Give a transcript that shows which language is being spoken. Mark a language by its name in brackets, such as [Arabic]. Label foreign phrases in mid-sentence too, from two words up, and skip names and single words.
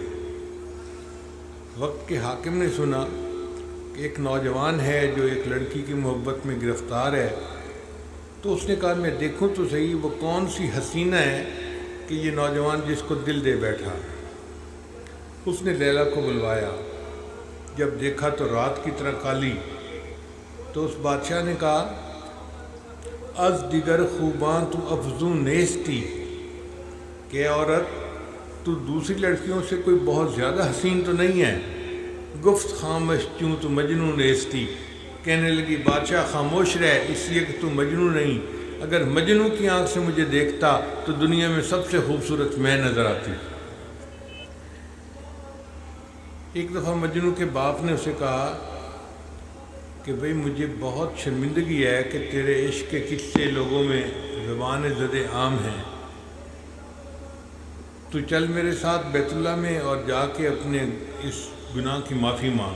[Urdu] وقت کے حاکم نے سنا کہ ایک نوجوان ہے جو ایک لڑکی کی محبت میں گرفتار ہے، تو اس نے کہا میں دیکھوں تو صحیح وہ کون سی حسینہ ہے کہ یہ نوجوان جس کو دل دے بیٹھا۔ اس نے لیلا کو بلوایا، جب دیکھا تو رات کی طرح کالی، تو اس بادشاہ نے کہا [Persian] از دیگر خوباں تو افزوں نیستی، [Urdu] کہ عورت تو دوسری لڑکیوں سے کوئی بہت زیادہ حسین تو نہیں ہے۔ [Persian] گفت خاموش چوں تو مجنون نیستی، [Urdu] کہنے لگی بادشاہ خاموش رہ اس لیے کہ تو مجنون نہیں، اگر مجنون کی آنکھ سے مجھے دیکھتا تو دنیا میں سب سے خوبصورت میں نظر آتی۔ ایک دفعہ مجنون کے باپ نے اسے کہا کہ بھئی مجھے بہت شرمندگی ہے کہ تیرے عشق کے قصے لوگوں میں زبان زد عام ہیں، تو چل میرے ساتھ بیت اللہ میں اور جا کے اپنے اس گناہ کی معافی مانگ۔